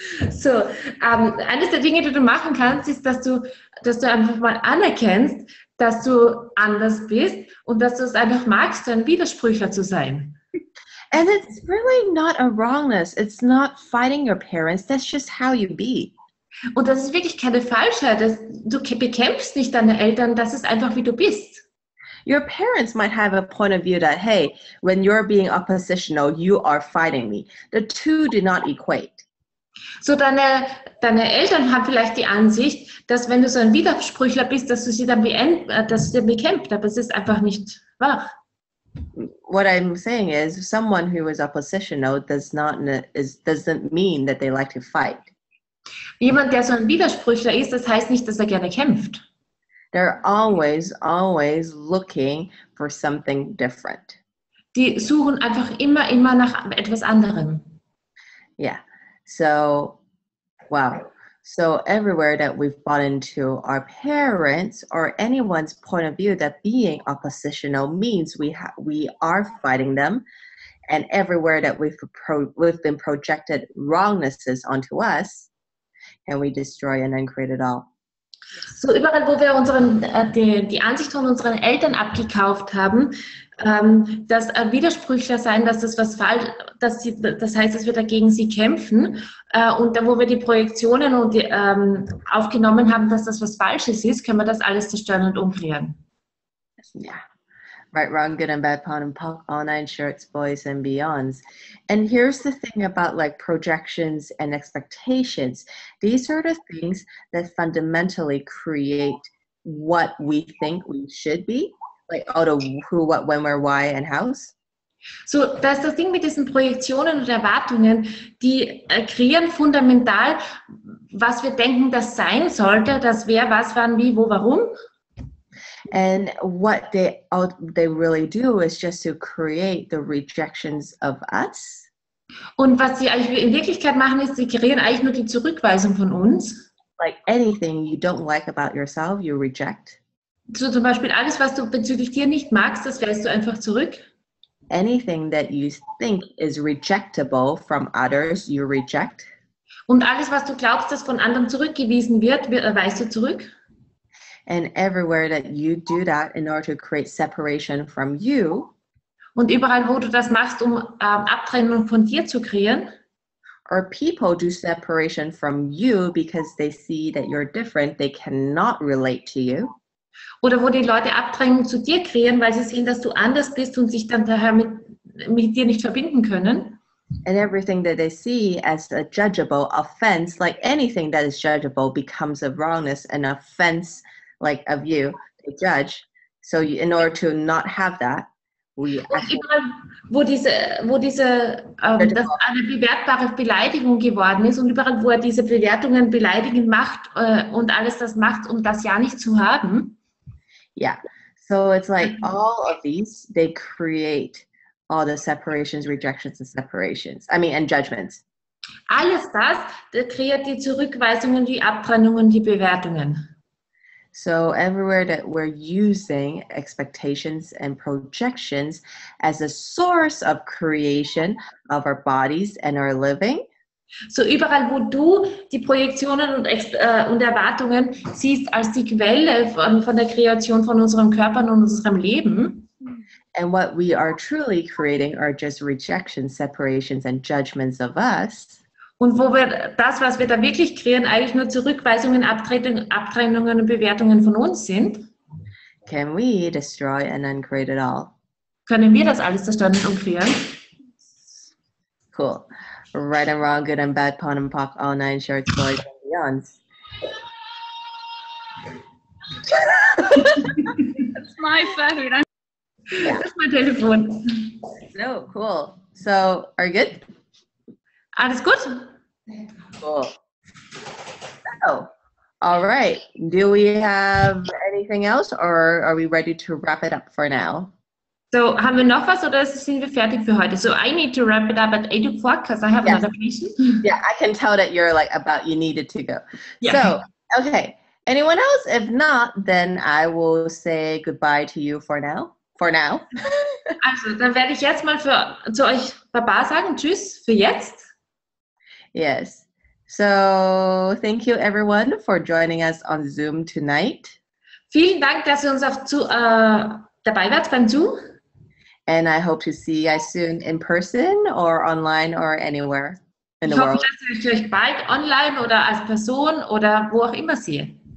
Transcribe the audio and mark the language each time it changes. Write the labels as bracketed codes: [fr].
[de] So, eines der Dinge, die du machen kannst, ist, dass du einfach mal anerkennst, dass du anders bist und dass du es einfach magst, ein Widersprüchler zu sein. [en] And it's really not a wrongness. It's not fighting your parents. That's just how you be. [de] Und das ist wirklich keine Falschheit. Du bekämpfst nicht deine Eltern. Das ist einfach, wie du bist. [en] Your parents might have a point of view that, hey, when you're being oppositional, you are fighting me. The two do not equate. [de] So deine Eltern haben vielleicht die Ansicht, dass wenn du so ein Widersprüchler bist, dass du sie dann bekämpft, aber es ist einfach nicht wahr. [en] What I'm saying is, someone who is oppositional doesn't mean that they like to fight. [de] Jemand, der so ein Widersprüchler ist, das heißt nicht, dass er gerne kämpft. [en] They're always looking for something different. [de] Die suchen einfach immer nach etwas anderem. [en] Yeah. So, wow. So everywhere that we've bought into our parents or anyone's point of view that being oppositional means we are fighting them, and everywhere that we've been projected wrongnesses onto us, and we destroy and uncreate it all. [de] So überall, wo wir die Ansicht von unseren Eltern abgekauft haben, dass Widersprüchler sein, dass das was falsch, das heißt, dass wir dagegen sie kämpfen, und wo wir die Projektionen und aufgenommen haben, dass das was Falsches ist, können wir das alles zerstören und umkreieren. [en] Yeah. Right, wrong, good and bad, PON and POC, all nine shorts, boys and beyonds. And here's the thing about like projections and expectations. These are the things that fundamentally create what we think we should be, like out of who, what, when, where, why, and hows. [de] So, das ist das Ding mit diesen Projektionen und Erwartungen, die kreieren fundamental, was wir denken, das sein sollte, das wer, was, wann, wie, wo, warum. [en] And what they really do is just to create the rejections of us. [de] Und was sie eigentlich in Wirklichkeit machen, ist, sie kreieren eigentlich nur die Zurückweisung von uns. [en] Like anything you don't like about yourself, you reject. [de] So zum Beispiel alles, was du bezüglich dir nicht magst, das weist du einfach zurück. [en] Anything that you think is rejectable from others, you reject. [de] Und alles, was du glaubst, das von anderen zurückgewiesen wird, weist du zurück. [en] And everywhere that you do that in order to create separation from you. [de] Und überall, wo du das machst, um Abtrennung von dir zu kreieren. [en] Or people do separation from you because they see that you're different, they cannot relate to you. [de] Oder wo die Leute Abtrennung zu dir kreieren, weil sie sehen, dass du anders bist und sich dann daher mit dir nicht verbinden können. [en] And everything that they see as a judgeable offense, like anything that is judgeable, becomes a wrongness and offense, like of you, they judge. So in order to not have that, [de] überall, wo das eine bewertbare Beleidigung geworden ist und überall, wo er diese Bewertungen beleidigend macht und alles das macht, um das ja nicht zu haben. [en] Yeah. So it's like all of these, they create all the separations, rejections, and judgments. [de] Alles das kreiert die Zurückweisungen, die Abtrennungen, die Bewertungen. [en] So everywhere that we're using expectations and projections as a source of creation of our bodies and our living. [de] So überall, wo du die Projektionen und Erwartungen siehst als die Quelle von der Kreation von unserem Körper und unserem Leben. [en] And what we are truly creating are just rejections, separations, and judgments of us. [de] Und wo wir das, was wir da wirklich kreieren, eigentlich nur Zurückweisungen, Abtrennungen und Bewertungen von uns sind. [en] Can we destroy and uncreate it all? [de] Können wir das alles zerstören und umkreieren? [en] Cool. Right and wrong, good and bad, PON and POC, all nine shorts, boys and beyonds. That's my phone. Yeah. [de] Das ist mein Telefon. [en] No, cool. So, are you good? [de] Alles gut? [en] Cool. So, all right. Do we have anything else, or are we ready to wrap it up for now? [de] So, haben wir noch was oder sind wir fertig für heute? [en] So, I need to wrap it up at 8 o'clock because I have another patient. Yeah, I can tell that you're like you needed to go. Yeah. So, okay. Anyone else? If not, then I will say goodbye to you for now. [de] Also, dann werde ich jetzt mal zu euch Baba sagen. Tschüss für jetzt. [en] Yes. So, thank you everyone for joining us on Zoom tonight. [de] Vielen Dank, dass ihr uns dabei wart beim Zoom. [en] And I hope to see you guys soon in person or online or anywhere in the world. [de] Ich hoffe, dass ich euch bald online oder als Person oder wo auch immer sehe.